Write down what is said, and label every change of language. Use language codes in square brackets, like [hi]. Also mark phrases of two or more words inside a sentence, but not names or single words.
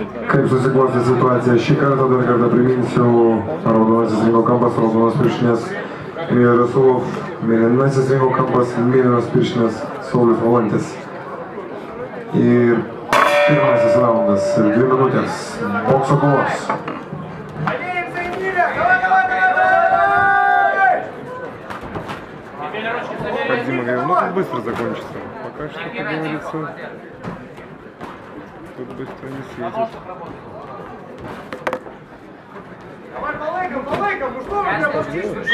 [lt] Kaip susiklostė situacija šį kartą, dar kartą priminsiu, raudonasis ringo kampas, raudonas pirštinės Mirja Rasulov, mėlynasis ringo kampas, mėlynos pirštinės Saulius Valantis. Ir pirmasis raundas, 2 minutės bokso kovos. [ru] Как Дима говорил, ну тут быстро закончится. Пока что, как говорится, тут быстро не светит. Давай, полыком, ну что вы делаете?